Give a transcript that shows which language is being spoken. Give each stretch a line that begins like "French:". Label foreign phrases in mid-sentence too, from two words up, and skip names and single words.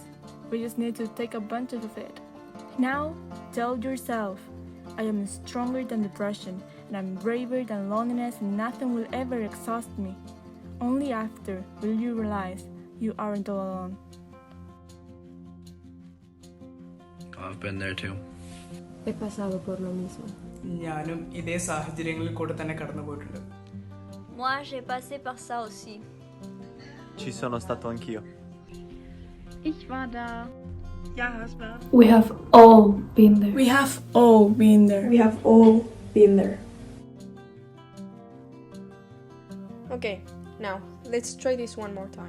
English: We just need to take advantage of it. Now, tell yourself, I am stronger than depression, and I'm braver than loneliness, and nothing will ever exhaust me. Only after will you realize you aren't all alone. I've been there too.
Spanish: He pasado por lo mismo.
Malayalam: ഞാനും ഇതേ സാഹചര്യങ്ങളിൽ കൂടെ തന്നെ കടന്നു പോയിട്ടുണ്ട്.
French: Moi, j'ai passé par ça aussi.
Italian: Ci sono stato anch'io.
German: Ich war da. Ja, Hasba.
English: We have all been there. We have all been there. We have all been there. Okay, now let's try this one more time.